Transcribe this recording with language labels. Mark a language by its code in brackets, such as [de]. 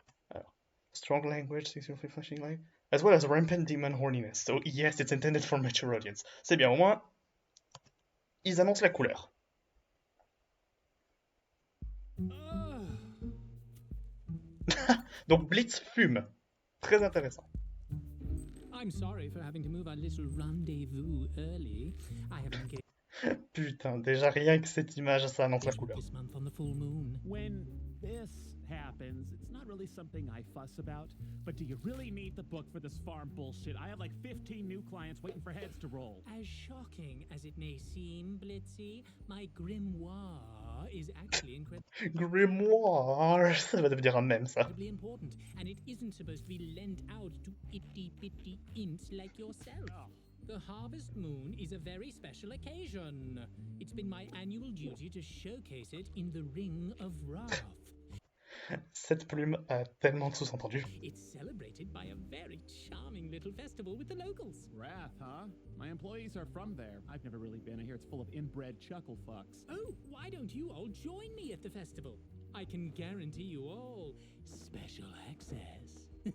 [en] Alors, strong language, sexually flashing light, as well as rampant demon horniness. So yes, it's intended for mature audience. [fr] C'est bien, au moins, ils annoncent la couleur. Donc Blitz fume. Très intéressant. [en] I'm sorry for having to move our little rendezvous early. I have engaged [fr] Putain, déjà rien que cette image, ça annonce la couleur. [en] this month on the full moon. When this happens, it's not really something I fuss about, but do you really need the book for this farm bullshit? I have like 15 new clients waiting for heads to roll. As shocking as it may seem, Blitzy, my grimoire is actually [fr] Grimoire, ça va devenir un mème, ça. [en] incredibly important, and it isn't supposed to be lent out to itty-bitty ints like yourself. The Harvest Moon is a very special occasion. It's been my annual duty to showcase it in the Ring of Wrath. [fr] Cette plume a tellement de sous-entendus. [en] It's celebrated by a very charming little festival with the locals. Wrath, huh? My employees are from there. I've never really been. I hear it's full of inbred chuckle fucks. Oh, why don't you all join me at the festival? I can guarantee you all special access.